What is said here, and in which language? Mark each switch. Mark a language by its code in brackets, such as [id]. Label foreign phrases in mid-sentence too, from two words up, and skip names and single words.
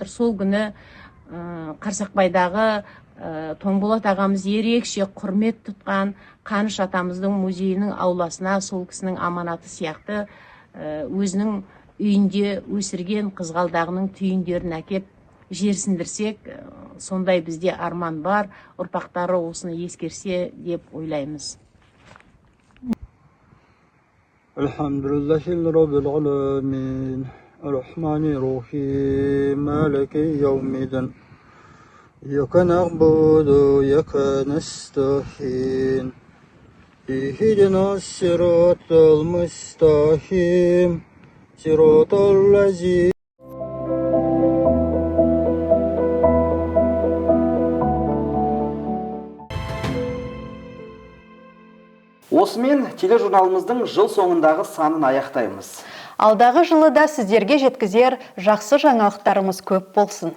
[kk] Сол күні Қарсақбайдағы Тоңболат ағамыз ерекше құрмет тұтқан Қаныш атамыздың музейінің ауласына сол кісінің аманаты сияқты өзінің үйінде өсірген қызғалдағының түйіндерін әкеп жерсіндірсек, сондай бізде арман бар, ұрпақтары осыны ескерсе деп ойлаймыз. [ar] الحمد لله رب العالمين الرحمن الرحيم مالك يوم الدين. إياك نعبد وإياك نستعين اهدنا الصراط المستقيم صراط الذين [kk] Осымен тележурналымыздың жыл соңындағы санын аяқтаймыз. Алдағы жылы да сіздерге жеткізер жақсы жаңалықтарымыз көп болсын.